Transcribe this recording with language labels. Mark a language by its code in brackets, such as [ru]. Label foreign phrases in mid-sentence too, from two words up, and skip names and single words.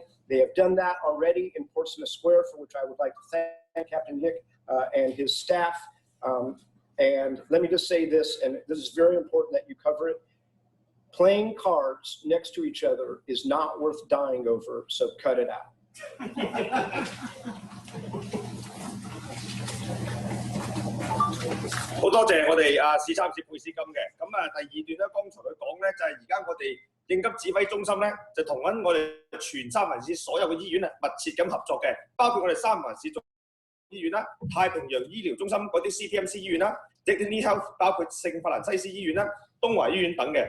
[en] They have done that already in Portsmouth Square, for which I would like to thank Captain Nick and his staff. And let me just say this, and this is very important that you cover it. Playing cards next to each other is not worth dying over, so cut it out. [yue] 好多謝我哋市參事佩斯金嘅。咁第二段咧，剛才佢講咧就係而家我哋應急指揮中心咧就同緊我哋全三藩市所有嘅醫院啊密切咁合作嘅，包括我哋三藩市醫院啦、太平洋醫療中心嗰啲 CTMC 醫院啦、Dignity Health 包括聖法蘭西斯醫院啦、東華醫院等嘅。